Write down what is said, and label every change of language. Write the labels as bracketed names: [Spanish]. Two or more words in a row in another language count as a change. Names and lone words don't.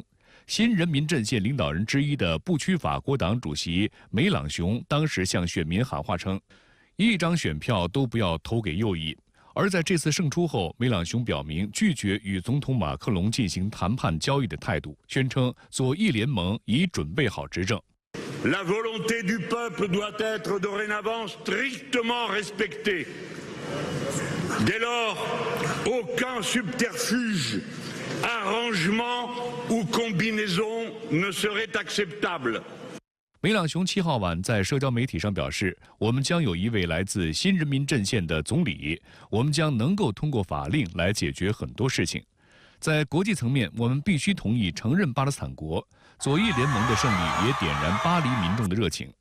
[Chinese] 新人民阵线领导人之一的不屈法国党主席梅朗雄当时向选民喊话称，1张选票都不要投给右翼。而在这次胜出后，梅朗雄表明拒绝与总统马克龙进行谈判交易的态度，宣称左翼联盟已准备好执政。 [French] La volonté du peuple doit être dorénavant strictement respectée. Dès lors, aucun subterfuge, arrangement ou combinaison ne serait acceptable. [Chinese] 梅朗雄7号晚在社交媒体上表示，我们将有一位来自新人民阵线的总理，我们将能够通过法令来解决很多事情。在国际层面，我们必须同意承认巴勒斯坦国。左翼联盟的胜利也点燃巴黎民众的热情。